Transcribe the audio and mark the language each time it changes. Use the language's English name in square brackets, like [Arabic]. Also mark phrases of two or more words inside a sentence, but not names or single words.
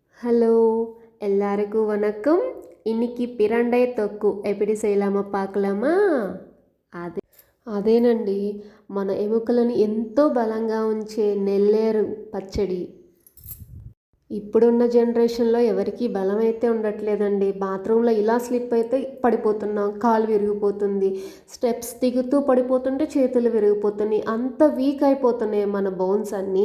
[Tamil] ஹலோ எல்லாருக்கும் வணக்கம். இன்னைக்கு பிரண்டை தொక్కు எப்படி செய்யலாమో பார்க்கலாమా? [Telugu] అదేనండి మన ఎముకలను ఎంతో బలంగా ఉంచే నెల్లేరు పచ్చడి. ఇప్పుడున్న జనరేషన్లో ఎవరికి బలం అయితే ఉండట్లేదండి. బాత్రూంలో ఇలా స్లిప్ అయితే పడిపోతున్నాం, కాలు విరిగిపోతుంది, స్టెప్స్ దిగుతూ పడిపోతుంటే చేతులు విరిగిపోతున్నాయి, అంత వీక్ అయిపోతున్నాయి మన బోన్స్ అన్నీ.